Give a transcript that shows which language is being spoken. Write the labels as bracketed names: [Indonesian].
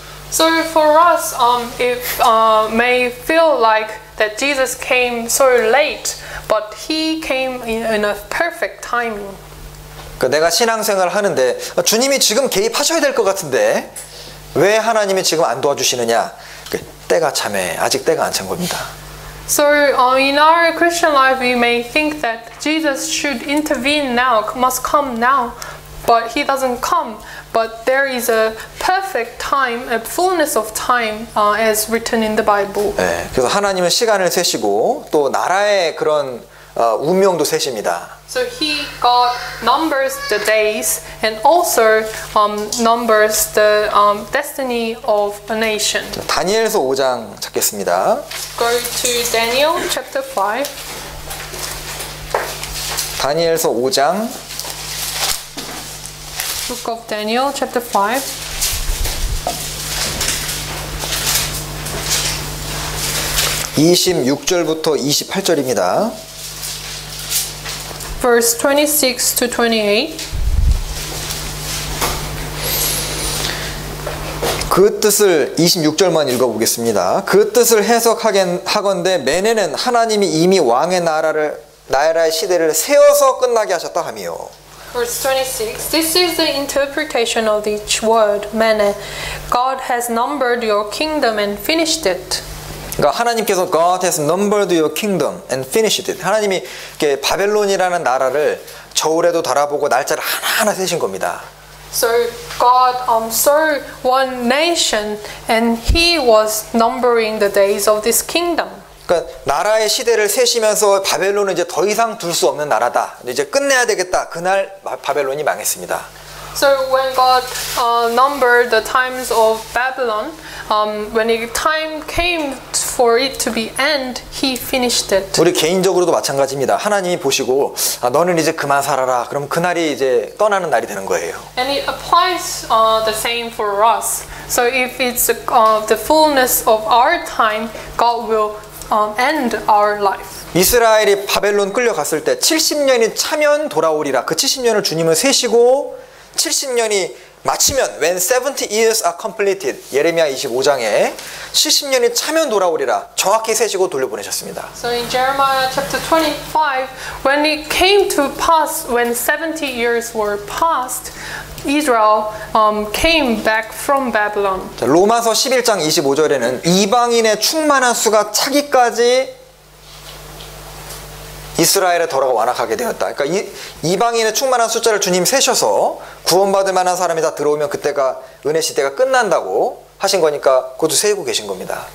[English] So for us, it may feel like that Jesus came so late, but he came in a perfect timing. [Korean] 내가 신앙생활을 하는데 주님이 지금 개입하셔야 될 것 같은데 왜 하나님이 지금 안 도와주시느냐? 때가 참에 아직 때가 안 찬 겁니다. [English] So in our Christian life, we may think that Jesus should intervene now, must come now, but he doesn't come. But there is a perfect time, a fullness of time, as written in the Bible. [Korean] 네, 그래서 하나님은 시간을 세시고 또 나라의 그런 운명도 세십니다. [English] So God numbers the days and also numbers the destiny of a nation. [Korean] 다니엘서 5장 찾겠습니다. [English] Go to Daniel chapter 5. [Korean] 다니엘서 5장 [English] Book of Daniel chapter 5. [Korean] (26절부터 28절입니다) [English] Verse 26 to 28. [Korean] 그 뜻을 26절만 읽어보겠습니다. 그 뜻을 해석하건대 매네는 하나님이 이미 왕의 나라의 시대를 세워서 끝나게 하셨다 하며. [English] Verse 26. This is the interpretation of each word, mene. God has numbered your kingdom and finished it. [Korean] 그러니까 하나님께서 [English] God has numbered your kingdom and finished it. [Korean] 하나님이 이렇게 바벨론이라는 나라를 저울에도 달아보고 날짜를 하나하나 세신 겁니다. [English] So God saw one nation and He was numbering the days of this kingdom. [Korean] 그러니까 나라의 시대를 세시면서 바벨론은 이제 더 이상 둘 수 없는 나라다. 이제 끝내야 되겠다. 그날 바벨론이 망했습니다. [English] So when God numbered the times of Babylon, when the time came for it to be end, He finished it. [Korean] 우리 개인적으로도 마찬가지입니다. 하나님이 보시고 너는 이제 그만 살아라. 그럼 그날이 이제 떠나는 날이 되는 거예요. [English] And it applies the same for us. So if it's the fullness of our time, God will end our life. [Korean] 이스라엘이 바벨론 끌려갔을 때 70년이 차면 돌아오리라. 그 70년을 주님은 세시고 70년이 마치면 [English] when 70 years are completed [Korean] 예레미야 25장에 70년이 차면 돌아오리라 정확히 세시고 돌려보내셨습니다. [English] So in Jeremiah chapter 25, when it came to pass, when 70 years were passed, Israel came back from Babylon. [Korean] 자, 로마서 11장 25절에는 이방인의 충만한 수가 차기까지 이스라엘의 더러가 완악하게 되었다. 그러니까 이방인의 충만한 숫자를 주님 세셔서 구원받을 만한 사람이 다 들어오면 그때가 은혜 시대가 끝난다고 하신 거니까 그것도 세우고 계신 겁니다.